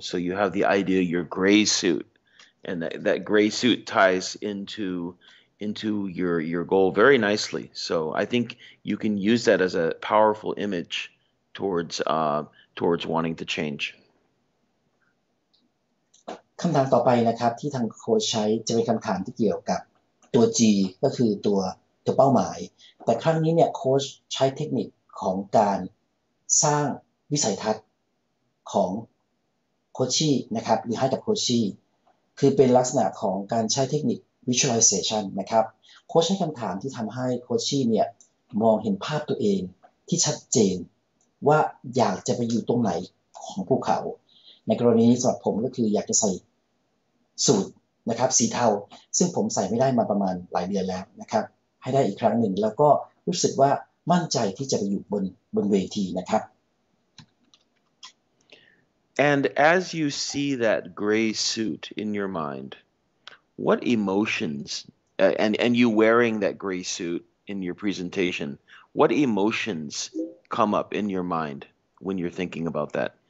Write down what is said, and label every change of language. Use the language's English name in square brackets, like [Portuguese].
[English] So you have the idea your gray suit, and that gray suit ties into your goal very nicely. So I think you can use that as a powerful image towards wanting to change. [Thai] คำถามต่อไปนะครับที่ทางโค้ชใช้จะเป็นคำถามที่เกี่ยวกับตัว G ก็คือตัวเป้าหมายแต่ครั้งนี้เนี่ยโค้ชใช้เทคนิคของการสร้างวิสัยทัศน์ของ โคชชี่นะครับหรือให้กับโคชชี่คือเป็นลักษณะของการใช้เทคนิค visualization นะครับโค้ชใช้คำถามที่ทำให้โคชชี่เนี่ยมองเห็นภาพตัวเองที่ชัดเจนว่าอยากจะไปอยู่ตรงไหนของภูเขาในกรณีนี้สำหรับผมก็คืออยากจะใส่ สูทนะครับสีเทาซึ่งผมใส่ไม่ได้มาประมาณหลายเดือนแล้วนะครับให้ได้อีกครั้งหนึ่งแล้วก็รู้สึกว่ามั่นใจที่จะไปอยู่บนเวทีนะครับ [English] And as you see that gray suit in your mind, what emotions and you wearing that gray suit in your presentation, what emotions come up in your mind when you're thinking about that?